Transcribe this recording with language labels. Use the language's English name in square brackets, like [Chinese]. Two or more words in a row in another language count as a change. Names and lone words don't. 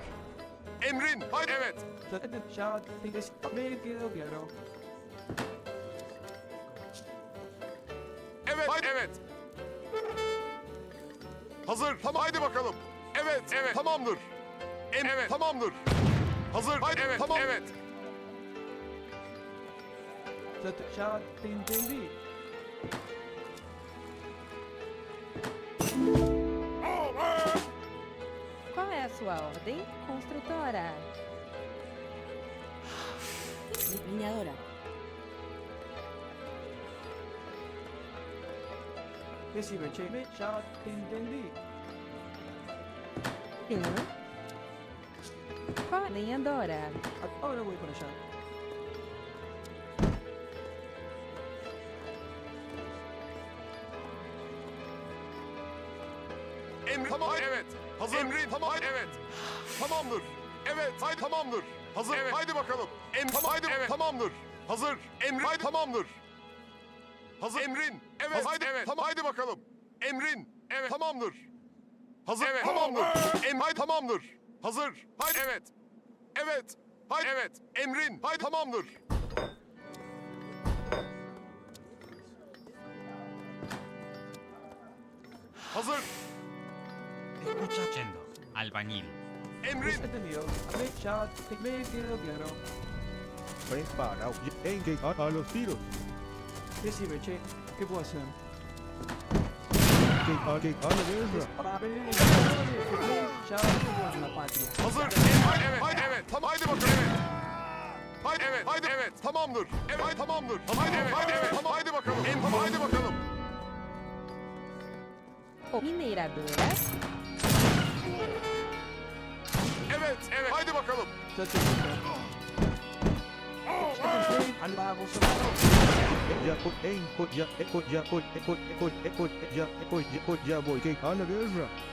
[Turkish] Emrin. Haydi evet. Evet. Haydi evet. Hazır. Tamam. Haydi bakalım. Evet. Evet. Tamamdır. Evet. Tamamdır. Hazır. Haydi evet. Tamam. Evet. [Spanish] Ya te entendí. [Portuguese] Qual é a sua ordem, construtora? [Spanish] Leñadora. Decime, che, ya te entendí. [Portuguese] Sim. Qual é a lenhadora? [Spanish] Ahora voy para allá. [Turkish] Emrin. Tamam. Haydi evet. Hazır. Emrin. Tamam. Haydi evet. Tamamdır. Evet. Haydi tamamdır. Hazır. Evet. Haydi bakalım. Tamam. Haydi evet. Tamamdır. Hazır. Emrin. Haydi tamamdır. Hazır. Emrin. Evet. Haydi evet. Tamam. Haydi bakalım. Emrin. Evet. Tamamdır. Hazır. Evet. Tamamdır. Haydi tamamdır. Hazır. Haydi evet. Evet. Haydi evet. Emrin. Haydi tamamdır. Hazır. [Spanish] Escucha yendo. Albañil. Emrin. Entendido. Ya me quedó claro. Prepara a los tiros. Decime, che, ¿qué puedo hacer? A la guerra. Ya no la patria. [Turkish] Hazır. Haydi evet. Haydi evet. Tamam. Haydi bakalım. Evet. Haydi evet. Haydi evet. Tamamdır. Evet. Haydi tamamdır. Haydi evet. Haydi evet. Tamam. Haydi bakalım. Tamam. Haydi bakalım. Mineradora? Evet. Evet. Haydi bakalım. [Spanish] Ya te Ya voy a la guerra.